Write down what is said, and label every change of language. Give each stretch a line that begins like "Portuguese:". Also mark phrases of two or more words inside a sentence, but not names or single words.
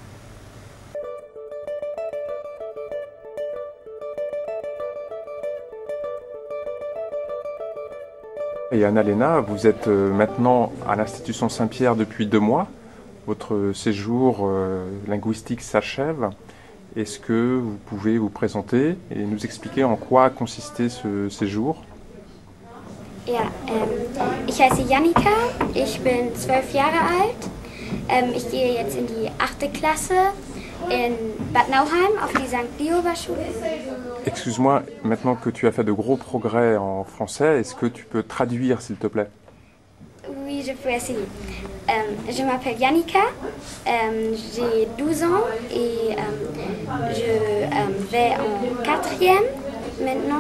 French: Et Anna-Léna, vous êtes maintenant à l'Institution Saint-Pierre depuis 2 mois. Votre séjour linguistique s'achève. Est-ce que vous pouvez vous présenter et nous expliquer en quoi consistait ce séjour?
German: Ja, ich heiße Jannika, ich bin 12 Jahre alt. Ich gehe jetzt in die 8. Klasse in Bad Nauheim auf die St. Lioba-Schule.
French: Excuse-moi, maintenant que tu as fait de gros progrès en français, est-ce que tu peux traduire s'il te plaît? Oui, je peux essayer. Je m'appelle Jannika, j'ai 12 ans et je vais en 4e maintenant.